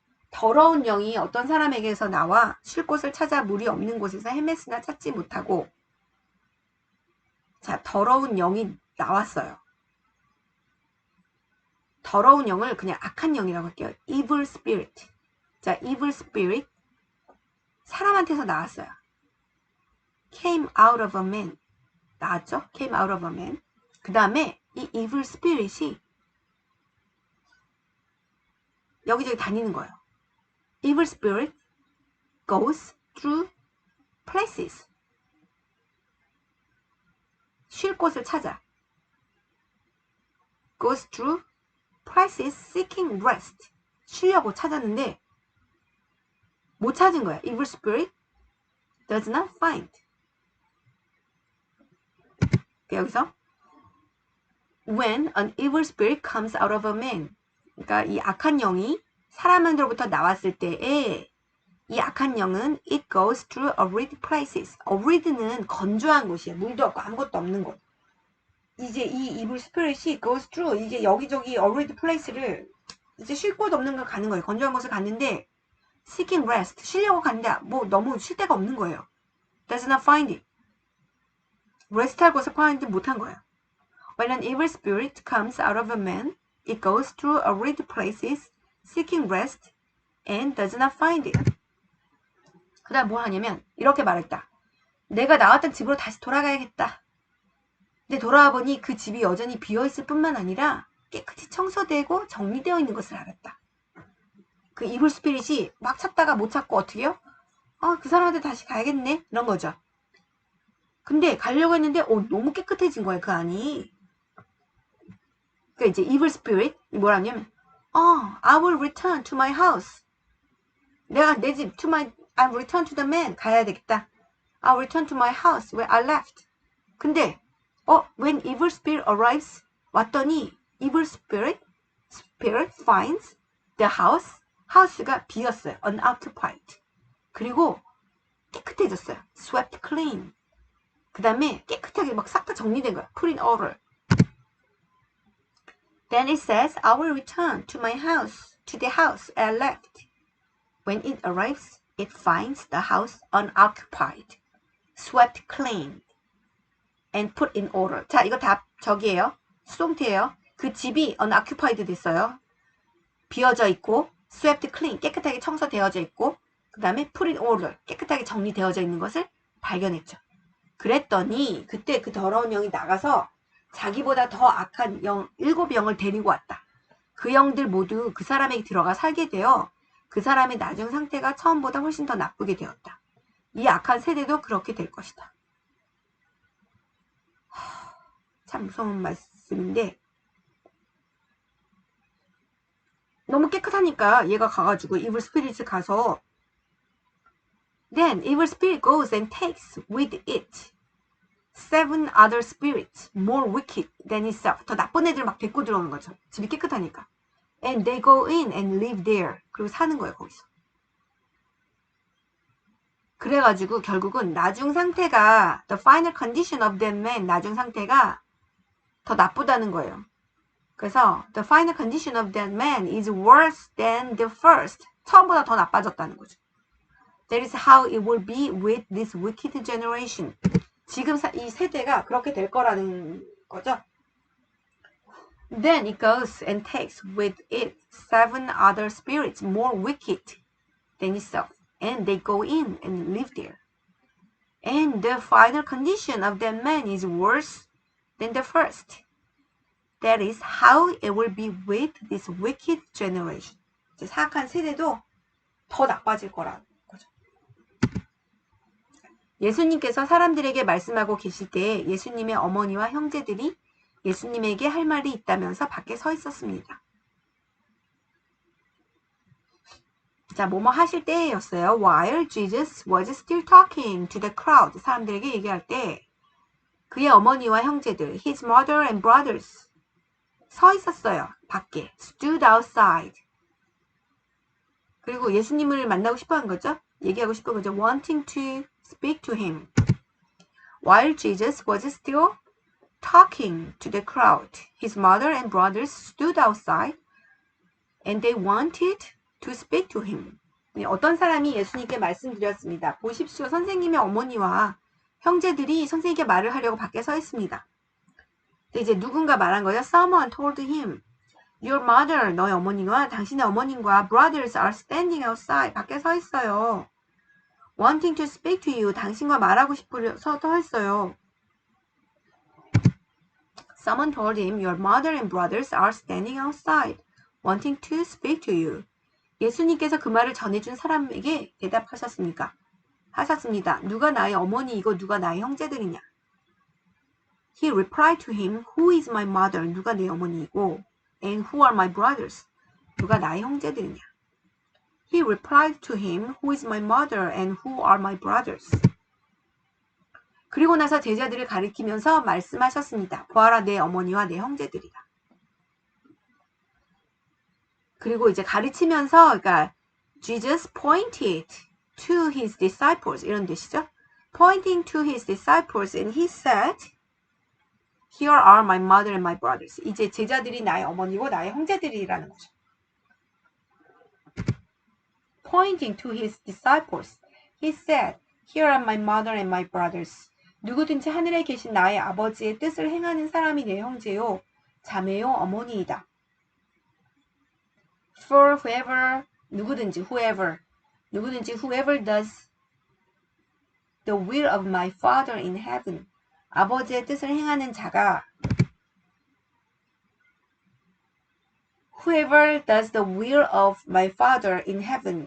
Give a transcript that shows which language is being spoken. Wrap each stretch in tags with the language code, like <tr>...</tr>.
<ko>더러운 영이 어떤 사람에게서 나와 쉴 곳을 찾아 물이 없는 곳에서 헤맸으나 찾지 못하고 자, 더러운 영이 나왔어요. 더러운 영을 그냥 악한 영이라고 할게요. evil spirit. 자, evil spirit 사람한테서 나왔어요.</ko> <en>came out of a man.</en> <ko>나왔죠?</ko> <en>came out of a man.</en> <ko>그 다음에 이 evil spirit이 여기저기 다니는 거예요.</ko> <en>evil spirit goes through places.</en> <ko>쉴 곳을 찾아.</ko> <en>goes through places seeking rest.</en> <ko>쉬려고 찾았는데 못 찾은 거야.</ko> <en>evil spirit does not find.</en> <ko>여기서</ko> <en>when an evil spirit comes out of a man.</en> <ko>그러니까 이 악한 영이 사람으로부터 나왔을 때에 이 악한 영은</ko> <en>it goes through arid places.</en> <ko>arid는 건조한 곳이에요. 물도 없고 아무것도 없는 곳. 이제 이 evil spirit이</ko> <en>goes through</en> <ko>이제 여기저기 arid place를 이제 쉴 곳 없는 걸 가는 거예요. 건조한 곳을 갔는데</ko> <en>seeking rest.</en> <ko>쉬려고 갔는데 뭐 너무 쉴 데가 없는 거예요.</ko> <en>does not find it.</en> <ko>rest할 곳을 find 못한 거예요.</ko> <en>When an evil spirit comes out of a man, it goes through arid places seeking rest and does not find it.</en> <ko>그 다음 뭘 하냐면 이렇게 말했다. 내가 나왔던 집으로 다시 돌아가야겠다. 근데 돌아와 보니 그 집이 여전히 비어있을 뿐만 아니라 깨끗이 청소되고 정리되어 있는 것을 알았다. 그 이불 스피릿이 막 찾다가 못 찾고 어떻게 해요? 그 사람한테 다시 가야겠네. 이런 거죠. 근데 가려고 했는데 너무 깨끗해진 거예요, 그 안이. 그러니까 이제</ko> <en>evil spirit</en> <ko>뭐라냐면</ko> <en>I will return to my house.</en> <ko>내가 내 집</ko> <en>I'll return to the man.</en> <ko>가야 되겠다.</ko> <en>I'll return to my house where I left.</en> <ko>근데</ko> <en>when evil spirit arrives</en> <ko>왔더니</ko> <en>evil spirit finds the house가</en> <ko>비었어요.</ko> <en>unoccupied.</en> <ko>그리고 깨끗해졌어요.</ko> <en>swept clean.</en> <ko>그 다음에 깨끗하게 막 싹 다 정리된 거야.</ko> <en>put in order. Then it says, I will return to my house, to the house I left. When it arrives, it finds the house unoccupied, swept clean, and put in order.</en> <ko>자, 이거 다 저기예요. 수동태예요. 그 집이 unoccupied 됐어요. 비어져 있고, swept clean, 깨끗하게 청소되어져 있고, 그 다음에 put in order, 깨끗하게 정리되어져 있는 것을 발견했죠. 그랬더니 그때 그 더러운 영이 나가서 자기보다 더 악한 7영을 데리고 왔다. 그 영들 모두 그 사람에게 들어가 살게 되어 그 사람의 나중 상태가 처음보다 훨씬 더 나쁘게 되었다. 이 악한 세대도 그렇게 될 것이다. 참 무서운 말씀인데 너무 깨끗하니까 얘가 가가지고</ko> <en>evil spirit</en> <ko>가서</ko> <en>Then evil spirit goes and takes with it 7 other spirits more wicked than itself.</en> <ko>더 나쁜 애들 막 데리고 들어오는 거죠. 집이 깨끗하니까.</ko> <en>And they go in and live there.</en> <ko>그리고 사는 거예요, 거기서. 그래가지고 결국은 나중 상태가</ko> <en>the final condition of that man,</en> <ko>나중 상태가 더 나쁘다는 거예요. 그래서</ko> <en>the final condition of that man is worse than the first.</en> <ko>처음보다 더 나빠졌다는 거죠.</ko> <en>That is how it will be with this wicked generation.</en> <ko>지금 이 세대가 그렇게 될 거라는 거죠.</ko> <en>Then it goes and takes with it 7 other spirits more wicked than itself. And they go in and live there. And the final condition of that man is worse than the first. That is how it will be with this wicked generation.</en> <ko>이제 사악한 세대도 더 나빠질 거라는 거죠. 예수님께서 사람들에게 말씀하고 계실 때 예수님의 어머니와 형제들이 예수님에게 할 말이 있다면서 밖에 서 있었습니다. 자, 뭐뭐 하실 때였어요.</ko> <en>While Jesus was still talking to the crowd.</en> <ko>사람들에게 얘기할 때 그의 어머니와 형제들,</ko> <en>his mother and brothers</en> <ko>서 있었어요. 밖에.</ko> <en>stood outside.</en> <ko>그리고 예수님을 만나고 싶어 한 거죠. 얘기하고 싶은 거죠.</ko> <en>wanting to speak to him. While Jesus was still talking to the crowd, his mother and brothers stood outside and they wanted to speak to him.</en> <ko>어떤 사람이 예수님께 말씀드렸습니다. 보십시오. 선생님의 어머니와 형제들이 선생님께 말을 하려고 밖에 서 있습니다. 근데 이제 누군가 말한 거죠.</ko> <en>Someone told him, Your mother,</en> <ko>너의 어머니와 당신의 어머님과</ko> <en>brothers are standing outside.</en> <ko>밖에 서 있어요.</ko> <en>Wanting to speak to you.</en> <ko>당신과 말하고 싶어서 서 있어요.</ko> <en>Someone told him, Your mother and brothers are standing outside. Wanting to speak to you.</en> <ko>예수님께서 그 말을 전해준 사람에게 대답하셨습니까? 하셨습니다. 누가 나의 어머니이고 누가 나의 형제들이냐?</ko> <en>He replied to him, Who is my mother?</en> <ko>누가 내 어머니이고</ko> <en>And who are my brothers?</en> <ko>누가 나의 형제들이냐?</ko> <en>He replied to him, Who is my mother and who are my brothers?</en> <ko>그리고 나서 제자들을 가리키면서 말씀하셨습니다. 보아라 내 어머니와 내 형제들이라. 그리고 이제 가르치면서 그러니까</ko> <en>Jesus pointed to his disciples</en> <ko>이런 뜻이죠.</ko> <en>Pointing to his disciples and he said Here are my mother and my brothers.</en> <ko>이제 제자들이 나의 어머니고 나의 형제들이라는 거죠.</ko> <en>Pointing to his disciples, he said, Here are my mother and my brothers.</en> <ko>누구든지 하늘에 계신 나의 아버지의 뜻을 행하는 사람이 내 형제요, 자매요, 어머니이다.</ko> <en>For whoever,</en> <ko>누구든지</ko> <en>whoever does the will of my Father in heaven.</en> <ko>아버지의 뜻을 행하는 자가</ko> <en>Whoever does the will of my Father in heaven.</en>